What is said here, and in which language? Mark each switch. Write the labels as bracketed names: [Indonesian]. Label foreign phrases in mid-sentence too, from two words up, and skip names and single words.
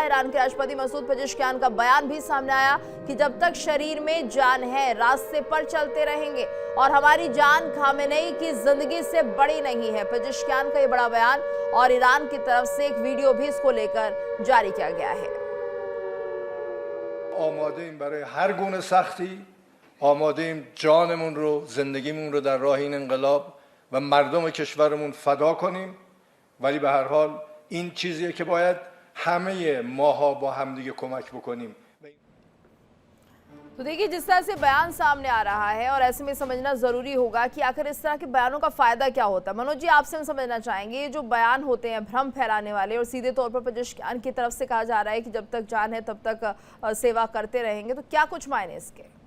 [Hindi] ईरान के राष्ट्रपति मसूद पेजेश्कियान का बयान भी सामने आया कि जब तक शरीर में जान है रास्ते पर चलते रहेंगे और हमारी जान खामेनेई की जिंदगी से बड़ी नहीं है। पेजेश्कियान का ये बड़ा बयान, और ईरान की तरफ से एक वीडियो भी इसको लेकर जारी किया गया है। [Persian] آماده‌ایم برای هر گونه سختی، آماده‌ایم جانمون رو، زندگیمون رو در راه این انقلاب و مردم کشورمون فدا کنیم. ولی به هر حال این چیزیه که باید همه ماها با همدیگه کمک بکنیم. [Hindi] तो देखिए, जिस तरह से बयान सामने आ रहा है और ऐसे में समझना जरूरी होगा कि आखिर इस तरह के बयानों का फायदा क्या होता है। मनोज जी, आपसे हम समझना चाहेंगे, ये जो बयान होते हैं भ्रम फैलाने वाले, और सीधे तौर पर पेजेश्कियान की तरफ से कहा जा रहा है कि जब तक जान है तब तक सेवा करते रहेंगे, तो क्या कुछ मायने इसके?